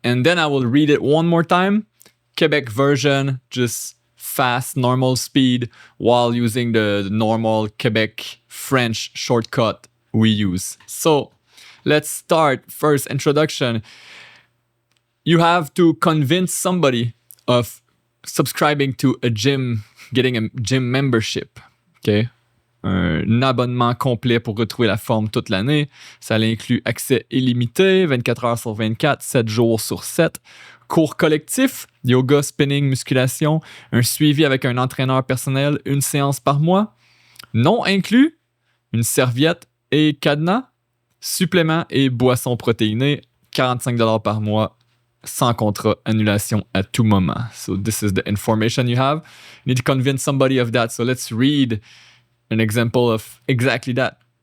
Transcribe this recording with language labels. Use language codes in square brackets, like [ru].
[en] And then I will read it one more time, Quebec version, just fast, normal speed, while using the normal Quebec French shortcut we use. So let's start. First, introduction. You have to convince somebody of subscribing to a gym, getting a gym membership. Okay? [fr] Un abonnement complet pour retrouver la forme toute l'année. Ça inclut accès illimité, 24 heures sur 24, 7 jours sur 7. Cours collectif, yoga, spinning, musculation. Un suivi avec un entraîneur personnel, une séance par mois. Non inclus, une serviette et cadenas. Suppléments et boissons protéinées, 45$ par mois, sans contrat, annulation à tout moment. [en] So this is the information you have. You need to convince somebody of that. So let's read an example of exactly that.